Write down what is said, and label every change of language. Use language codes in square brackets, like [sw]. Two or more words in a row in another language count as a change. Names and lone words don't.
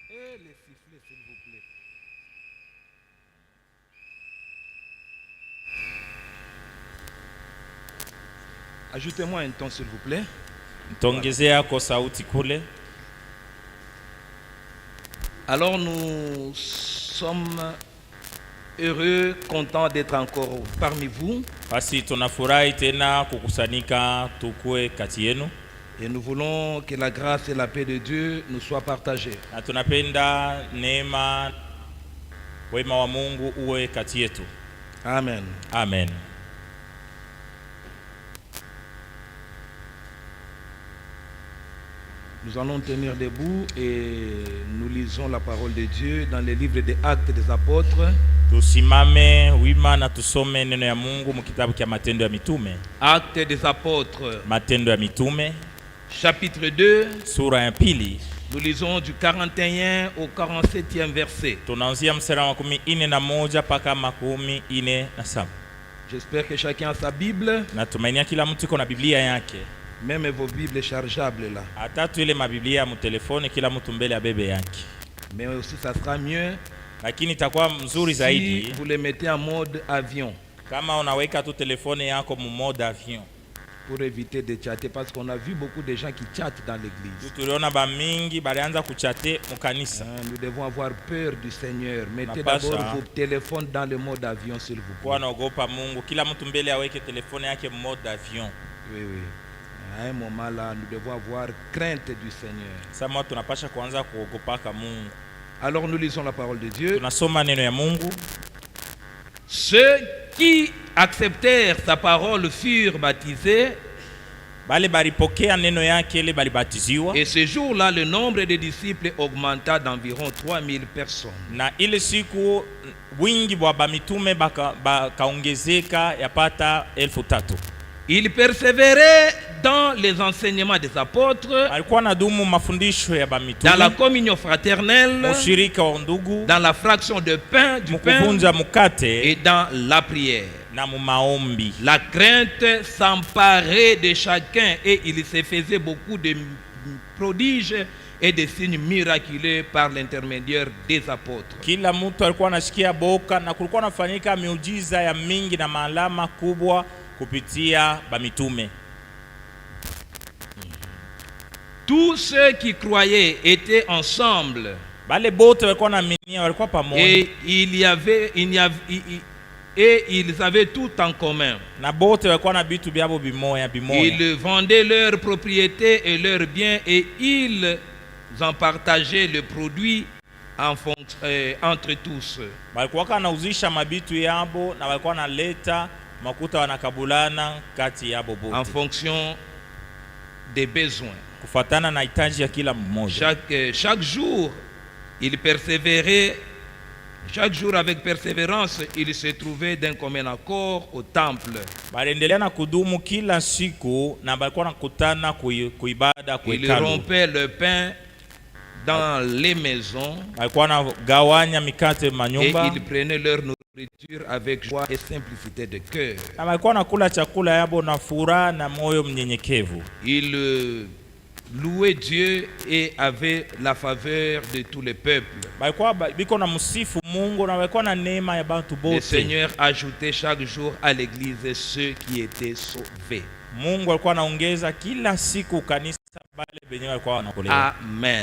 [fr] les sifflets, s'il vous plaît. Ajoutez-moi un ton, s'il vous plaît. [sw] Tongezea kwa sauti kule. [fr] Alors nous sommes heureux, contents d'être encore parmi vous. [sw] Basi tunafurahi tena kukusanyika tukue kati yenu. [fr] Et nous voulons que la grâce et la paix de Dieu nous soient partagées. [sw] Na tunapenda neema wema wa Mungu uwe kati yetu. Amen. Amen. [fr] Nous allons tenir debout et nous lisons la parole de Dieu dans les livres des Actes des Apôtres. [sw] Tusimame wima na tusome neno ya Mungu mu kitabu cha Matendo ya Mitume. [fr] Actes des Apôtres. [sw] Matendo ya Mitume. [fr] Chapitre 2. [sw] Sura ya pili. [fr] Nous lisons du 41 au 47e verset. [sw] Tunaanzia mstari wa 41 mpaka 47. [fr] J'espère que chacun a sa Bible. [sw] Natumainia kila mtu iko na Biblia yake. [fr] Même vos Bibles chargeables là. [sw] Atatu ile mabiblia mu telefone kila mtu mbele ya bebe yake. [fr] Mais aussi ça sera mieux. [sw] Lakini itakuwa mzuri zaidi [fr] si vous les mettez en mode avion. [sw] Kama unaweka tu telefone yako mu [fr] mode avion. Pour éviter de chatter parce qu'on a vu beaucoup de gens qui chattent dans l'église. [sw] Tuliona ba mingi balianza kuchate mu kanisa. [fr] Nous devons avoir peur du Seigneur. Mettez d'abord vos téléphones dans le mode avion s'il vous plaît. [sw] Kwa naogopa Mungu kila mtu mbele aweke telefone yake mu [fr] mode avion. Oui oui. À un moment là, nous devons avoir crainte du Seigneur. [sw] Sama tunapasha kuanza kuogopaka Mungu. [fr] Alors nous lisons la parole de Dieu. [sw] Tunasoma neno ya Mungu. [fr] Ceux qui acceptèrent sa parole furent baptisés. [sw] Bale balipokea neno yake ile balibatiziwa. [fr] Et ce jour-là, le nombre de disciples augmenta d'environ 3000 personnes. [sw] Na ile siku wingi wa bamitume bakaongezeka yapata 3000. [fr] Ils persévéraient dans les enseignements des apôtres, dans la communion fraternelle, dans la fraction de pain, du pain, et dans la prière. La crainte s'emparait de chacun et il se faisait beaucoup de prodiges et des signes miraculeux par l'intermédiaire des apôtres. [sw] Kila mtu alikuwa anasikia boka na kulikuwa nafanyika miujiza ya mingi na maalama kubwa kupitia bamitume. [fr] Tous ceux qui croyaient étaient ensemble. [sw] Bale bote walikuwa naaminia walikuwa pamoja. [fr] Et ils avaient tout en commun. [sw] Na bote walikuwa na bitu byabo bimoya bimoya. [fr] Ils vendaient leurs propriétés et leurs biens et ils en partageaient le produit entre tous. [sw] Walikuwa kanauzisha mabitu yabo na walikuwa naleta makuta wanakabulana kati yabo bote. [fr] En fonction des besoins. [sw] Kufatana na hitaji ya kila mmoja. [fr] Chaque jour, il persévérait. Chaque jour avec persévérance, il se trouvait d'un commun accord au temple. [sw] Balendelea na kudumu kila siku na balikuwa nakutana kuibada kwa hekalu. [fr] Ils rompaient le pain dans les maisons. [sw] Balikuwa nagawanya mikate manyumba. [fr] Et ils prenaient leur nourriture avec joie et simplicité de cœur. [sw] Na balikuwa nakula chakula yabo na furaha na moyo mnyenyekevu. [fr] Ils louaient Dieu et avaient la faveur de tous les peuples. Le Seigneur ajoutait chaque jour à l'église ceux qui étaient sauvés. Amen.